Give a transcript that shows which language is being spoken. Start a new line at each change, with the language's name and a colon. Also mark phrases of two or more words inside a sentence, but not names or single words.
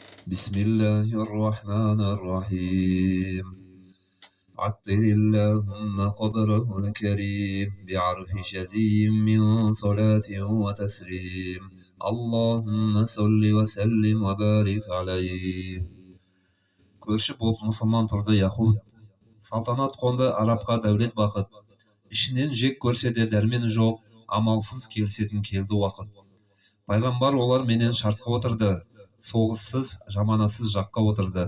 Arabic: بسم الله الرحمن الرحيم عطر اللهم قبره الكريم بعرف شزيم من صلاة وتسليم اللهم صل وسلم وبارك عليه.
Kazakh: Көрші боп мұсылман тұрды яхуд, салтанат қонды арапқа дәулет бақыт. Ішінен жек көрсе де дәрмені жоқ, амалсыз келісетін келді уақыт. Пайғамбар олар менен шартқа отырды, соғыссыз, жаманасыз жаққа отырды.